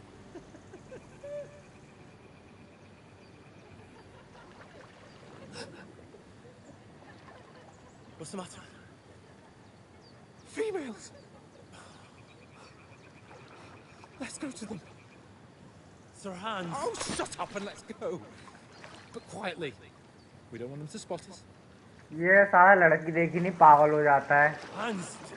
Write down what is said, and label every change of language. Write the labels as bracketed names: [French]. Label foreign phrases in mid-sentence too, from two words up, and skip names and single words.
[English] What's the matter? Females! Let's go to them. Sir Hans. Oh, shut up and let's go. But quietly. We don't want them to spot us. [Hindi] ये सारा लड़की देखी नहीं पागल हो जाता है. [English] Hans.